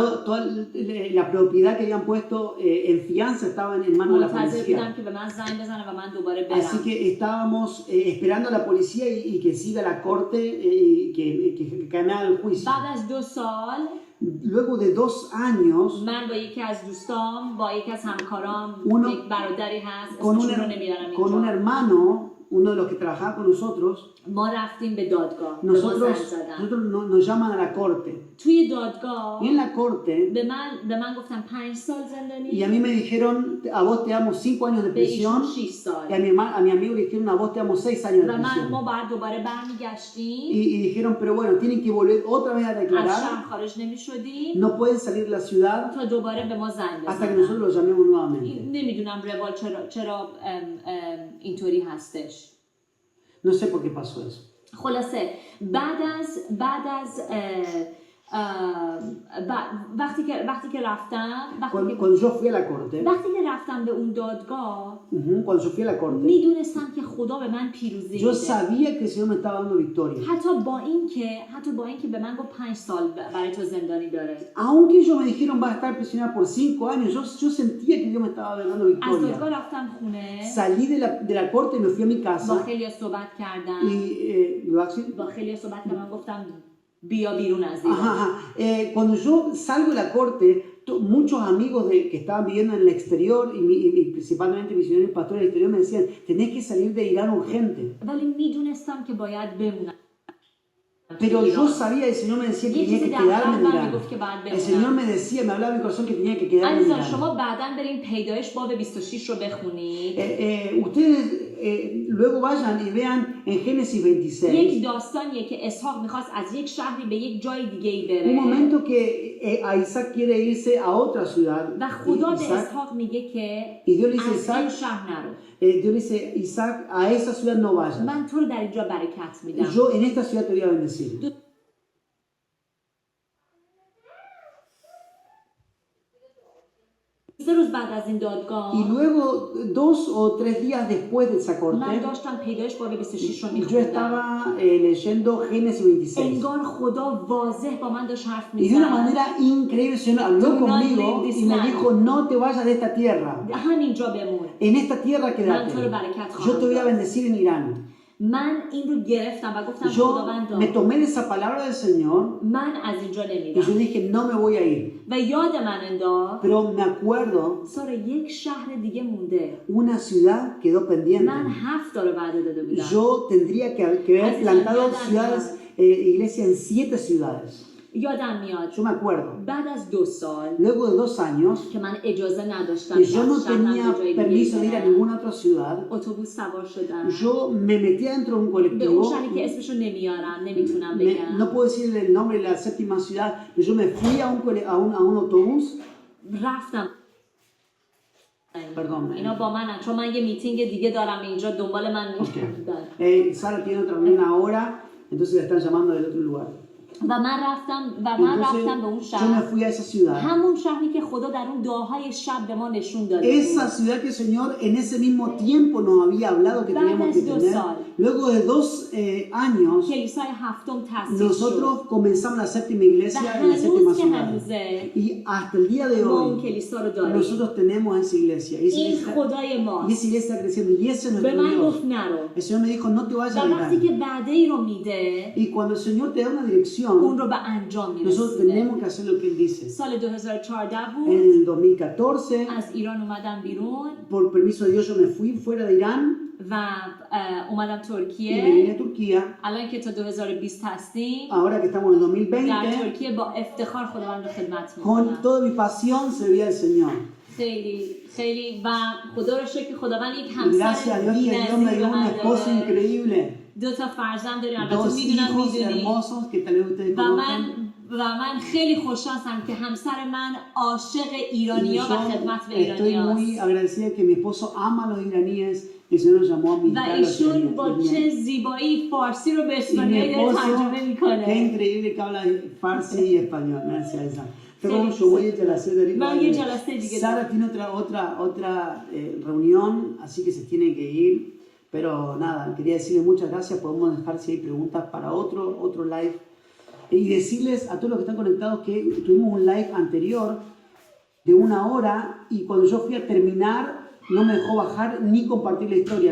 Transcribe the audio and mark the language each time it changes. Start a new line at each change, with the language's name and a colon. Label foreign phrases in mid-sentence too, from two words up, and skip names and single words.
Spanish: Toda la propiedad que habían puesto en fianza estaba en manos de la
Persian: منتظر بودم
Spanish: policía.
Persian: که به من زنگ بزنه و من دوباره
Spanish: Así
Persian: برم.
Spanish: que estábamos esperando a la policía y que siga la corte y que gane el juicio.
Persian: بعد از 2 سال
Spanish: Luego de 2 años,
Persian: من با یکی از دوستام با یکی از همکارام
Spanish: Uno-
Persian: یک برادری هست
Spanish: con un,
Persian: اسمشون رو نمیارم
Spanish: con un
Persian: اینجا
Spanish: hermano, uno de los que trabajaba con nosotros,
Persian: ما رفتیم به دادگاه به ما زنگ زدن
Spanish: nos llaman a la corte.
Persian: توی دادگاه
Spanish: Y en la corte,
Persian: به من گفتن 5 سال
Spanish: y
Persian: زندانی
Spanish: a mí me dijeron, a vos te damos 5 años de
Persian: به ایشون
Spanish: prisión,
Persian: 6 سال
Spanish: y a mi amigo le dijeron, a vos te damos 6 años de
Persian: و ما
Spanish: prisión.
Persian: باید دوباره برمیگشتیم
Spanish: Y dijeron, pero bueno, tienen que volver otra vez a
Persian: از
Spanish: declarar,
Persian: شهر خارج نمیشدیم
Spanish: no pueden salir de la ciudad
Persian: تا دوباره به ما زنگ
Spanish: hasta que
Persian: بزنن.
Spanish: nosotros los llamemos nuevamente.
Persian: نمیدونم روال چرا اینطوری هستش.
Spanish: No sé por qué pasó eso.
Persian: خلاصه بعد از وقتی که رفتم
Spanish: Cuando yo fui a la corte,
Persian: وقتی که رفتم به اون دادگاه
Spanish: cuando yo fui a la corte,
Persian: میدونستم که خدا به من پیروزی
Spanish: yo
Persian: میده.
Spanish: sabía que el Señor me estaba dando victoria.
Persian: حتی با اینکه به من گفت 5 سال برای تو زندانی داره.
Spanish: Aunque ellos me dijeron va a estar prisionera por 5 años, yo sentía que Dios me estaba dando
Persian: از
Spanish: victoria.
Persian: دادگاه رفتم خونه
Spanish: Salí de la corte y me fui a mi
Persian: با
Spanish: casa
Persian: خیلی صحبت کردم
Spanish: y
Persian: با خیلی صحبت کردم گفتم بیا بیرون از دیوار.
Spanish: cuando yo salgo de la corte, muchos amigos que estaban viviendo en el exterior y principalmente misioneros y pastores del exterior me decían, tenés que salir de Irán urgente.
Persian: ولی میدونستم که باید بمونم.
Spanish: Pero yo sabía, el Señor me decía que tenía que quedarme en Irán. El Señor me decía, me hablaba en mi corazón que tenía que quedarme en
Persian: عزیزان
Spanish: Irán.
Persian: شما بعداً بریم پیدایش باب 26 رو بخونید.
Spanish: Ustedes luego vayan y vean en Génesis
Persian: یک
Spanish: 26,
Persian: داستانیه که اسحاق میخواست از یک شهری به یک جای دیگه ای
Spanish: un
Persian: بره
Spanish: momento que a Isaac quiere irse a otra ciudad.
Persian: و خدا به Isaac, اسحاق میگه که
Spanish: y Dios le dice,
Persian: از این Isaac, شهر نرو.
Spanish: Dios le dice, Isaac, a esa ciudad no vayas.
Persian: من تو رو در اینجا برکت میدم.
Spanish: Yo en esta ciudad te voy a bendecir.
Persian: 3 روز بعد از این دادگاه
Spanish: Y luego, 2 o 3 días después de esa
Persian: من
Spanish: corte,
Persian: داشتم پیدایش باب 26 رو
Spanish: yo
Persian: میخوندم.
Spanish: estaba leyendo Génesis 26.
Persian: انگار خدا واضح با من داشت حرف
Spanish: Y de una
Persian: میزد.
Spanish: manera increíble el Señor habló
English: Do not
Spanish: conmigo
English: leave this
Spanish: y me
English: land.
Spanish: dijo, no te vayas de esta tierra.
Persian: همینجا بمون.
Spanish: En esta tierra
Persian: من
Spanish: quédate.
Persian: تو رو برکت
Spanish: Yo te
Persian: خواهم
Spanish: voy a
Persian: داد.
Spanish: bendecir en Irán.
Persian: من این رو گرفتم و گفتم
Spanish: Yo
Persian: خداوندا
Spanish: me tomé de esa palabra del Señor
Persian: من از اینجا
Spanish: y yo
Persian: نمیرم.
Spanish: dije, no me voy a ir.
Persian: و یاد من انداخت
Spanish: Pero me acuerdo,
Persian: سارا یک شهر دیگه مونده.
Spanish: una ciudad quedó pendiente.
Persian: من 7 تا رو وعده داده بودم.
Spanish: Yo tendría que haber plantado ciudades, iglesia en 7 ciudades.
Persian: یادم میاد
Spanish: Yo me acuerdo.
Persian: بعد از 2 سال
Spanish: Luego de 2 años,
Persian: که من اجازه نداشتم
Spanish: que yo no
Persian: از شهرم
Spanish: tenía
Persian: به جای دیگه
Spanish: permiso de ir a
Persian: برم.
Spanish: ninguna otra ciudad,
Persian: اتوبوس سوار شدم.
Spanish: yo me metía dentro de un
Persian: به اون
Spanish: colectivo.
Persian: شهری که اسمشو نمیارم نمیتونم بگم.
Spanish: No puedo decir el nombre de la séptima ciudad, pero yo me fui a un autobús.
Persian: رفتم.
Spanish: Perdón.
Persian: اینا با منن چون من یه میتینگ دیگه دارم اینجا دنبال من میگردن.
Spanish: Sara tiene otra reunión ahora, entonces la están llamando del otro lugar.
Persian: و من رفتم به اون
Spanish: Yo me
Persian: شهر.
Spanish: fui a esa ciudad.
Persian: همون شهری که خدا در اون دعاهای شب به ما نشون داده بود.
Spanish: Esa ciudad que el Señor en ese mismo tiempo nos había hablado que teníamos que tener. Luego de 2 años,
Persian: کلیسای هفتم تأسیس شد.
Spanish: nosotros comenzamos la séptima
Persian: و
Spanish: iglesia en la séptima
Persian: هنوز که
Spanish: ciudad.
Persian: هنوزه
Spanish: Y hasta el día de
Persian: ما اون
Spanish: hoy,
Persian: کلیسا رو داریم.
Spanish: nosotros tenemos esa iglesia. Y
Persian: این
Spanish: esa
Persian: خدای
Spanish: iglesia
Persian: ماست.
Spanish: está creciendo. Y ese es
Persian: به
Spanish: nuestro
Persian: من
Spanish: Dios.
Persian: گفت نرو.
Spanish: El Señor me dijo, no te vayas
Persian: و
Spanish: a
Persian: وقتی
Spanish: Irán.
Persian: که وعده ای رو میده
Spanish: Y cuando el Señor te da una
Persian: اون
Spanish: dirección,
Persian: رو به انجام
Spanish: nosotros
Persian: میرسونه.
Spanish: tenemos que hacer lo que Él dice.
Persian: سال 2014
Spanish: En
Persian: بود.
Spanish: el 2014,
Persian: از ایران اومدم بیرون
Spanish: por permiso de Dios, yo me fui fuera de Irán
Persian: و اومدم
Spanish: y me
Persian: ترکیه.
Spanish: vine a Turquía.
Persian: الان که تا 2020 هستیم
Spanish: Ahora que estamos en el
Persian: در 2020, ترکیه با افتخار خداوند رو خدمت
Spanish: con
Persian: میکنم.
Spanish: toda mi pasión serví al Señor.
Persian: خیلی و خدا رو شکر که خداوند یک
Spanish: Y gracias a
Persian: همسر
Spanish: Dios que Dios me
Persian: بی‌نظیر
Spanish: dio
Persian: به
Spanish: un
Persian: من
Spanish: esposo
Persian: داده.
Spanish: increíble.
Persian: 2 تا فرزند داریم البته 2 میدونم
Spanish: hijos
Persian: میدونی
Spanish: hermosos que tal vez ustedes
Persian: و
Spanish: conozcan.
Persian: من خیلی خوشحالم که همسر من عاشق
Spanish: Y
Persian: ایرانیا و
Spanish: yo
Persian: خدمت به
Spanish: estoy muy
Persian: ایرانیاست
Spanish: agradecida que mi esposo ama a los iraníes y el Señor nos llamó a
Persian: و
Spanish: militar a los
Persian: ایشون با چه
Spanish: iraníes.
Persian: زیبایی فارسی رو به
Spanish: Y mi
Persian: اسپانیایی داره
Spanish: esposo,
Persian: ترجمه
Spanish: qué
Persian: میکنه.
Spanish: increíble que habla farsi y español. Gracias a esa. Pero yo voy a
Persian: جلسه داریم. من یه جلسه دیگه Sara دارم.
Spanish: tiene otra reunión, así que se tiene que ir. Pero nada, quería decirle muchas gracias. Podemos dejar si hay preguntas para otro live. Y decirles a todos los que están conectados que tuvimos un live anterior de 1 hora y cuando yo fui a terminar no me dejó bajar ni compartir la historia.